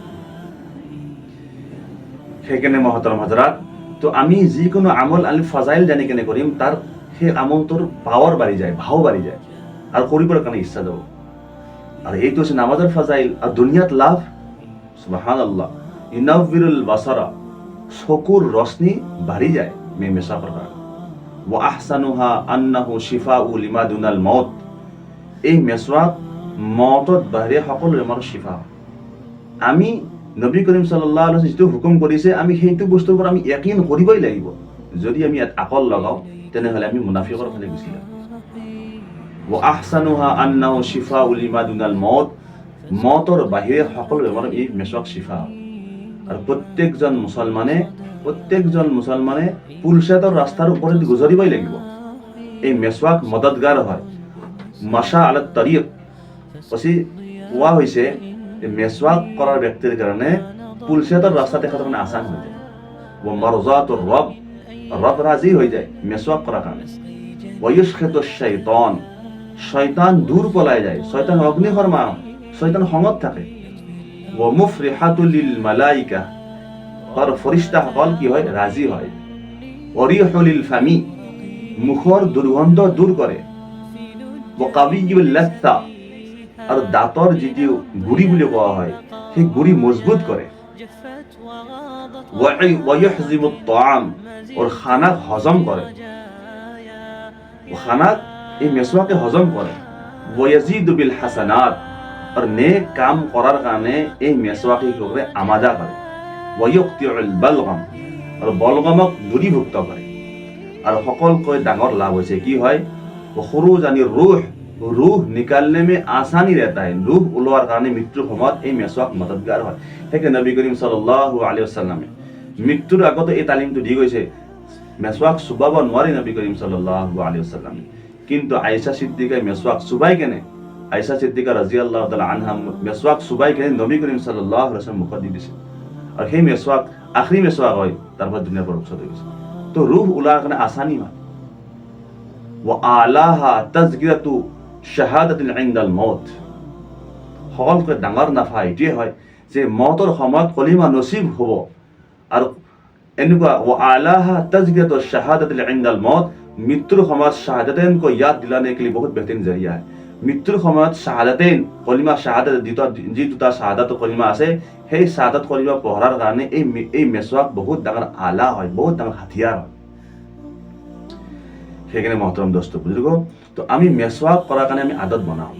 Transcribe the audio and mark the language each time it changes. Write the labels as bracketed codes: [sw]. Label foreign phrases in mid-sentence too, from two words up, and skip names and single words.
[as] সেইকাৰণে মহতৰম হযৰাত, তো আমি যিকোনো আমল ফজাইল জানি কেনে কৰিম তাৰ সেই আমলটোৰ পাৱাৰ বাঢ়ি যায়, ভাও বাঢ়ি যায় আৰু কৰিবৰ কাৰণে ইচ্ছা যাব। আৰু এইটো হৈছে নামাজৰ ফজাইল। আৰু দুনিয়াত লাভ, সুবহানাল্লাহ, [ar] ينور البصر, [as] চকুৰ ৰশ্নি বাঢ়ি যায় মেছৱাকৰ কাৰণে। [ar] وأحسنها أنه شفاء لما دون الموت, [as] এই মেছৱাক মউতত বাহিৰে সকলো বেমাৰৰ শিফা। আমি নবী কৰিম [ar] صلى الله عليه وسلم [as] যিটো হুকুম কৰিছে আমি সেইটো বস্তুৰ পৰা আমি ইয়াকিন কৰিবই লাগিব। যদি আমি ইয়াত আকল লগাওঁ তেনেহ'লে আমি মুনাফিকৰ ফালে গুচি যাম। [ar] وأحسنها أنه شفاء لما دون الموت, [as] মউতৰ বাহিৰে সকলো বেমাৰৰ এই মেছৱাক শিফা। আৰু প্ৰত্যেকজন মুছলমানে পুলচাতৰ ৰাস্তাৰ ওপৰত গুজৰিবই লাগিব। এই মেছৱাক মদদগাৰ হয়। [ar] مشى على الطريق [as] কোৱা হৈছে মেছৱাক কৰাৰ ব্যক্তিৰ কাৰণে পুলচাতৰ ৰাস্তা দেখাটো মানে আসান হৈ যায়। [ar] ومرضاة الرب [as] ৰাজি হৈ যায় মেছৱাক কৰাৰ কাৰণে। [ar] ويسخط الشيطان, [as] শয়তান দূৰ পলাই যায়। শয়তান অগ্নিশৰ্মা, শয়তান খঙত থাকে। [ar] ومفرحة للملائكة, [as] আৰু ফৰিষ্টাসকল কি হয়, ৰাজি হয়। [ar] ريح للفم, [as] মুখৰ দুৰ্গন্ধ দূৰ কৰে। [ar] وقوي اللثة, [as] আৰু দাঁতৰ যিটো গুৰি বুলি কোৱা হয় সেই গুৰি মজবুত কৰে। [ar] ويهضم الطعام, [as] আৰু খানাক হজম কৰে। খানাক এই মেছৱাকে হজম কৰে। [ar] ويزيد بالحسنات, [as] আৰু নেক কাম কৰাৰ কাৰণে এই মেছৱাকে কি কৰে, আমাদা কৰে। [ar] ويقطع البلغم, [as] আৰু বলগমক দূৰীভুক্ত কৰে। আৰু সকলোতকৈ ডাঙৰ লাভ হৈছে কি হয়, খুৰুজ আনিৰ [hi] रूह निकालने में आसानी रहता है। [as] रूह ওলোৱাৰ কাৰণে মৃত্যুৰ সময়ত এই মেছৱাক মদদগাৰ হয়। সেইকাৰণে নবী কৰিম [ar] صلى الله عليه وسلم [as] মৃত্যুৰ আগতে এই তালিমটো দি গৈছে। মেছৱাক চুবাব নোৱাৰি নবী কৰিম [ar] صلى الله عليه وسلم, [as] কিন্তু আয়েশা সিদ্দিকাই মেছৱাক চুবাই কেনে, আয়েশা সিদ্দিকা [ar] رضي الله تعالى عنها [as] মেছৱাক চুবাই কেনে নবী কৰিম [ar] صلى الله عليه وسلم [as] মুখত দি দিছিল। আৰু সেই মেছৱাক আখৰি মেছৱাক হয়, তাৰপৰা দুনিয়াৰ পৰা ৰক্ষা হৈ গৈছে। তো रूह ওলোৱাৰ কাৰণে আসানি হয়। [ar] وأعلاها تذكرة شهادة عند الموت, [as] সকলোতকৈ ডাঙৰ নাফা এইটোৱে হয় যে মউতৰ সময়ত কলিমা নসিব হ'ব। আৰু এনেকুৱা [ar] وأعلاها تذكرة شهادة عند الموت, [as] মৃত্যুৰ সময়ত শাহাদাতেন [hi] को याद दिलाने के लिए बहुत बेहतरीन जरिया है। [as] মৃত্যুৰ সময়ত শাহাদাতেন কলিমা, শাহাদাত যি দুটা শাহাদাত কলিমা আছে সেই সাদত কৰিব পঢ়াৰ কাৰণে এই মেচৱাক বহুত ডাঙৰ আলা হয়, বহুত ডাঙৰ হাতিয়াৰ হয়। সেইকাৰণে মহতৰম দোস্ত বুজুৰ্গ, তো আমি মেচৱাক কৰাৰ কাৰণে আমি আদত বনাওঁ।